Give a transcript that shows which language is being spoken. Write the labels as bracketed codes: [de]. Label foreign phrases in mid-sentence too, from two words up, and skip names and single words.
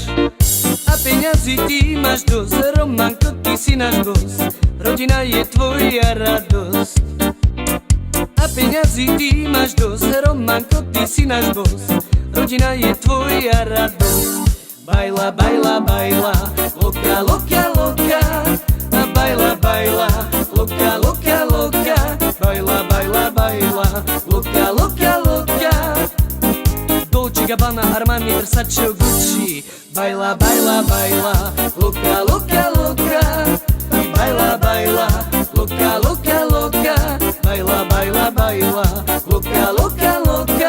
[sk] A peňazí ty máš dosť, Romanko, ty si náš boss, rodina je tvoja radosť. A peňazí ty máš dosť, Romanko, ty si náš boss, rodina je tvoja radosť. [es] Baila, baila, baila, loka, loka, loka, a baila, baila, loka, loka, loka, baila, baila, baila, loka, loka, loka. Dolce Gabbana, Armani, Versace, Gucci. Baila, baila, baila, loka, loka, loka, baila, baila, loka, loka, loka, baila, baila, baila, loka, loka, loka.